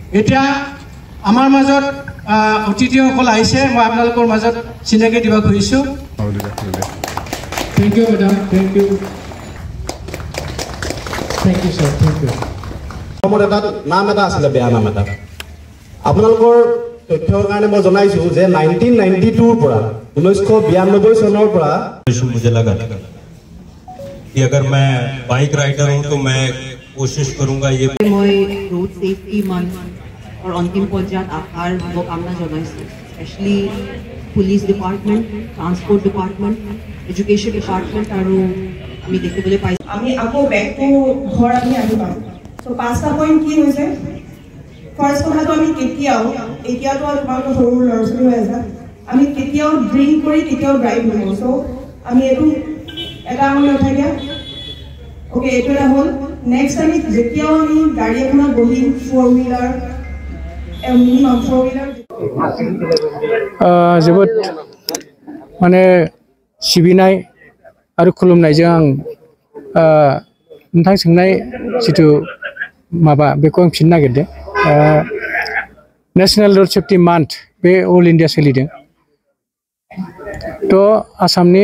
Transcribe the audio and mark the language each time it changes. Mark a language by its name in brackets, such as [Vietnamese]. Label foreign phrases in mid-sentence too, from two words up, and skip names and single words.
[Assamese] এতিয়া আমাৰ মাজত অতিথিসকল আহিছে মই আপোনালোকৰ মাজত চিনাকি দিব খুজিছোঁ [English] thank you madam thank you sir thank you [Assamese] মোৰ এটা নাম এটা আছিল বেয়া নাম এটা আপোনালোকৰ তথ্যৰ কাৰণে মই জনাইছো যে 1992 পৰা 1992 চনৰ পৰা [Hindi] मुझे लगा कि अगर मैं बाइक राइडर हूं तो मैं कोशिश करूंगा ये [Assamese] মই [English] road safety month [Hindi] और अंतिम [Assamese] পৰ্যায়ত আহাৰ শুভকামনা জনাইছো [English] specially police department transport department education department [Assamese] আৰু আমি দেখিবলৈ পাইছো আমি আকৌ [English] back to [Assamese] ঘৰ আমি আহিম সো পাঁচটা পইণ্ট কি হৈছে ফাৰ্স্ট কথাটো আমি কেতিয়াও এতিয়াতো তোমালোকৰ সৰু ল'ৰা-ছোৱালী হৈ আছে আমি কেতিয়াও ড্ৰিংক কৰি কেতিয়াও ড্ৰাইভ নকৰোঁ সো আমি এইটো এটা মনে উঠাই ওকে এইটো এটা হ'ল নেক্সট আমি যেতিয়াও আমি গাড়ী এখনত বহিম [English] 4 wheeler minimum 4 wheeler [Bodo] जोबोद माने सिबिनाय आरो खुलुमनायजों आं नोंथां सोंनाय जिथु माबा बेखौ आं फिन नागिरदों [English] National Road Safety Month बे All India [Bodo] सोलिदों तो आसामनि